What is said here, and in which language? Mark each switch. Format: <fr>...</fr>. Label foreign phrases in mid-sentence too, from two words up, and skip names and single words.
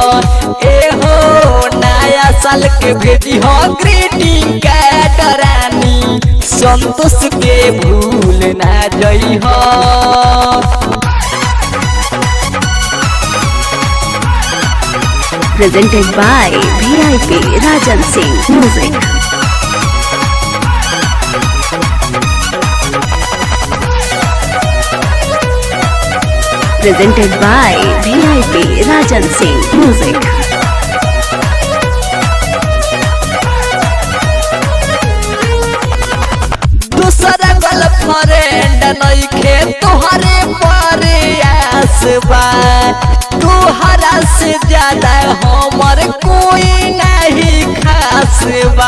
<bho>ए हो नया साल के भेजी हो</bho> <en>greeting card</en> <bho>रानी, संतोष के भूल ना गई हो।</bho> <en>Presented by VIP Rajan Singh Music. Presented by VIP Rajan Singh Music.</en> <bho>दूसरा गर्लफ्रेंड नइखे तोहरे प्रयास बा, तोहरा से ज्यादा हमर कोई नहीं खास बा।</bho>